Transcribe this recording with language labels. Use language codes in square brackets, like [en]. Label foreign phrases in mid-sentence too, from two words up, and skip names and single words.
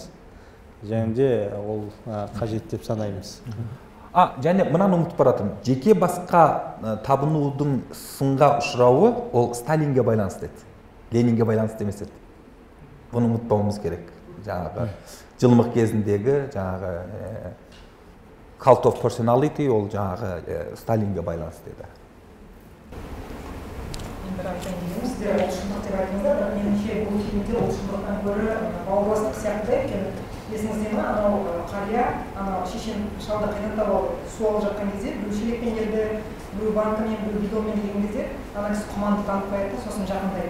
[kk] Және де ол қажет деп санаймыз. Және мынаны ұмытып баратырмын. Жеке басқа табынудың сынға ұшырауы ол Сталинге байланысты еді. Ленинге байланысты емес еді. Бұны ұмытпауымыз керек. Жаңағы жылымық кезіндегі жаңағы [en] cult of personality [kk] ол жаңағы Сталинге байланысты еді. Сіздер ол шындық деп айтыңыздар, бірақ меніңше бұл фильмде ол шындықтан гөрі бауырластық сияқты екен. есіңізде ма, анау қария анау шешен шалды қайнатып алып су алып жатқан кезде біреу шелекпен келді, біреу банкамен, біреу бидонмен келген кезде ана кісі құманды танып қояды да сосын жақындайды.